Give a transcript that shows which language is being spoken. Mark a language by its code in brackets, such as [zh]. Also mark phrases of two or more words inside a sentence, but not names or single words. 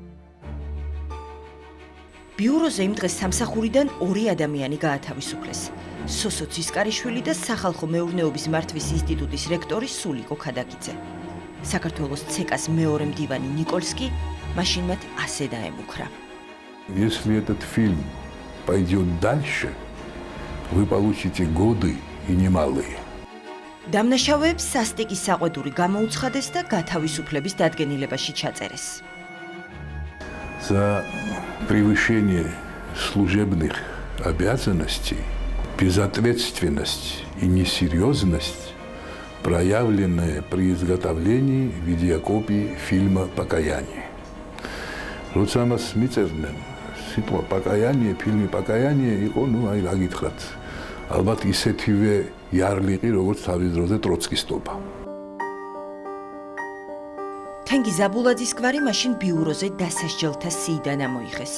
[ka] ბიუროზე იმ დღეს სამსახურიდან 2 ადამიანი გაათავისუფლეს. სოსო ცისკარიშვილი და სახალხო მეურნეობის მართვის ინსტიტუტის რექტორი სულიკო ქადაგიძე. საქართველოს ცეკას მეორე მდივანი ნიკოლსკი მაშინ მათ ასე დაემუქრა. [ru] Если этот фильм пойдет дальше, вы получите годы и немалые. [ka] დამნაშავეებს სასტიკის საყვედური გამოუცხადეს და გათავისუფლების დადგენილებაში чаწერეს. [ru] За превышение служебных обязанностей, безответственность и несерьезность, проявленные при изготовлении видеокопии фильма «Покаяние». [ka] Рოცა მას მიწერდნენ სიტყვა პაკაიანიე, ფილმი პაკაიანიე იყო, ნუ აი რა გითხრათ. ალბათ ისეთივე იარლიყი, როგორც თავის დროზე ტროცკისტობა. თენგი ზაბულაძის გვარი მაშინ ბიუროზე დასასჯელთა სიიდან ამოიღეს.